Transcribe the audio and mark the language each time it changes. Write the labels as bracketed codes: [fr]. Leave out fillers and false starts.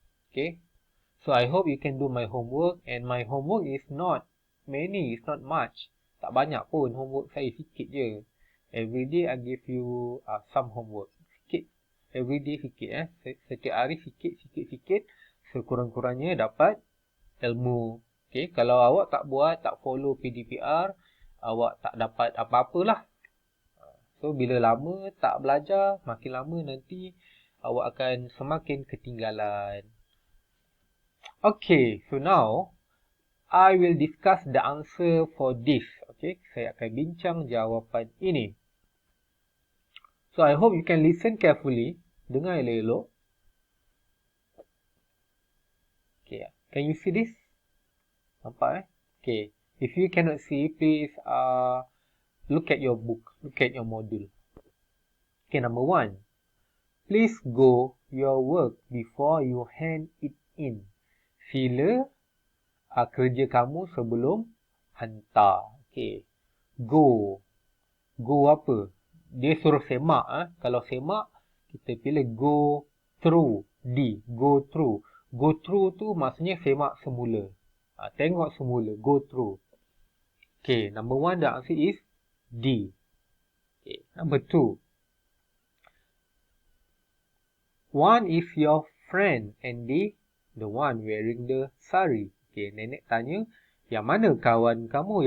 [en] Okay, so I hope you can do my homework, and my homework is not many, it's not much. [ms] Tak banyak pun, homework saya sikit je. [en] Every day I give you some homework. [ms] Sikit. [en] Every day [ms] sikit. Setiap hari sikit. Sekurang-kurangnya dapat ilmu. Okay, kalau awak tak buat, tak follow PDPR, awak tak dapat apa-apalah. So, bila lama tak belajar, makin lama nanti awak akan semakin ketinggalan. [en] Okay, so now I will discuss the answer for this. Okay, [ms] saya akan bincang jawapan ini. [en] So, I hope you can listen carefully. [ms] Dengar elok-elok. [en] Okay, can you see this? [ms] Nampak [en] Okay, if you cannot see, please look at your book, look at your module. Okay, number 1. Please go your work before you hand it in. [ms] Sila kerja kamu sebelum hantar. Okay, go. Go apa? Dia suruh semak. Kalau semak, kita pilih go through. D, go through. Go through tu maksudnya semak semula. Tengok semula, go through. [en] Okay, number 1, the answer is D. Okay, number 2. One is your friend and the one wearing the sari. [ms] Okay, nenek tanya, yang mana kawan kamu?